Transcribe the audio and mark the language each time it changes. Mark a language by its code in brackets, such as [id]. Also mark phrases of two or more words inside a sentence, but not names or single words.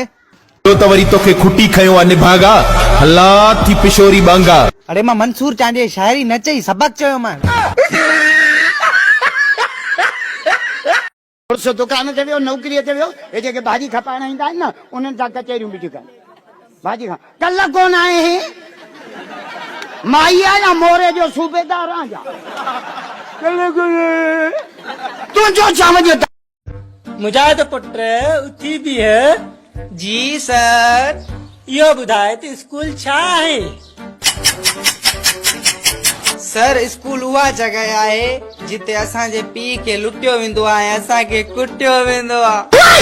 [sd] त वरी तोखे खुटी खयो आ निभागा हला थी पिशोरी बांगा। अरे मां मंसूर चांडे शायरी न चई सबक चयो मां। पुरुष दुकान ते वियो नौकरीअ ते वियो हे जेके भाॼी खपाइण ईंदा आहिनि न उन्हनि सां कचहरियूं बि थियूं कनि। भाॼी खा कल्ह कोन आहे हे माई आ या मोरे जो सूबेदार आ जा तुंहिंजो छा वञे। मुजाहिद पुट उथी बि है जी सर। इहो ॿुधाए त स्कूल छा आहे? सर स्कूल उहा जगह आहे जिते असांजे पीउ खे लुटियो वेंदो आहे असांखे कुटियो वेंदो आहे।